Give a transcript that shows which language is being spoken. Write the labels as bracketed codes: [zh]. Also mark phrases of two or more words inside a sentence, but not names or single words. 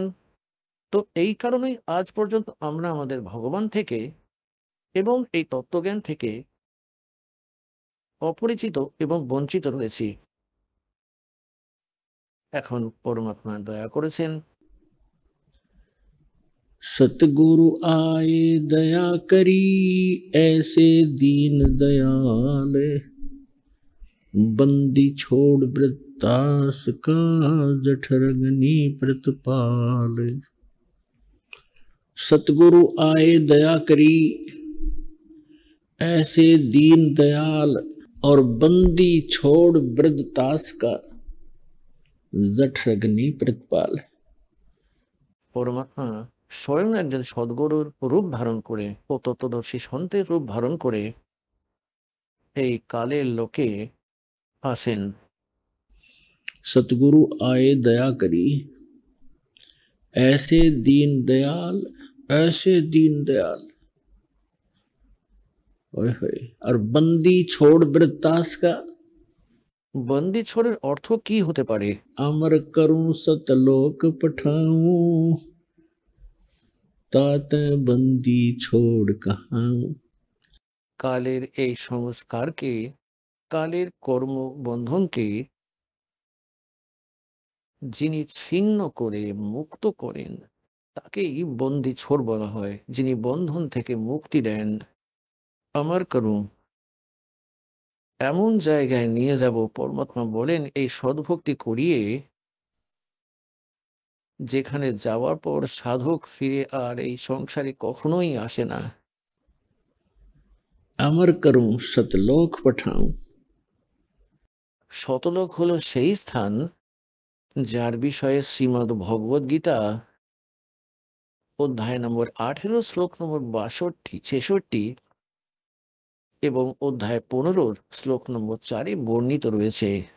[bn] তো এই কারণেই আজ পর্যন্ত আমরা আমাদের ভগবান থেকে এবং এই তত্ত্বজ্ঞান থেকে অপরিচিত এবং বঞ্চিত রয়েছি। এখন পরমাত্মা দয়া করেছেন, [hi] सतगुरु आए दया करी ऐसे दीन दयाल, बंदी छोड़ वृत्तास का जठरग्नि प्रतिपाल। सतगुरु आए दया करी ऐसे दीन दयाल, और बंदी छोड़ वृद्धतास का जठरग्नि प्रतिपाल। [bn] পরমাত্মা স্বয়ং একজন সদ্গুরুর রূপ ধারণ করে ও তত্ত্বদর্শী সন্তের রূপ ধারণ করে এই কালের লোকে আসেন। [hi] सतगुरु आए दया करी ऐसे दीन दयाल, ऐसे दीन दयाल, ओए होए। और बंदी छोड़ वृत्तास का, [bn] বন্দি ছোড়ের অর্থ কি হতে পারে? [hi] अमर करूं सतलोक पठाऊं, तात बंदी छोड़ कहाऊं। [bn] কালের এই সংস্কারকে, কালের কর্মবন্ধনকে যিনি ছিন্ন করে মুক্ত করেন তাকেই বন্দি ছোড় বলা হয়। যিনি বন্ধন থেকে মুক্তি দেন, আমার করুন, এমন জায়গায় নিয়ে যাব, পরমাত্মা বলেন এই সদ্ভক্তি করিয়ে, যেখানে যাওয়ার পর সাধক ফিরে আর এই সংসারে কখনোই আসে না। [hi] अमर करूं सतलोक पठाऊं। [bn] শতলোক হলো সেই স্থান যার বিষয়ে শ্রীমদ্ ভগবদ গীতা অধ্যায় নম্বর 18 শ্লোক নম্বর 62-66 এবং অধ্যায় 15 শ্লোক নম্বর 4 বর্ণিত রয়েছে।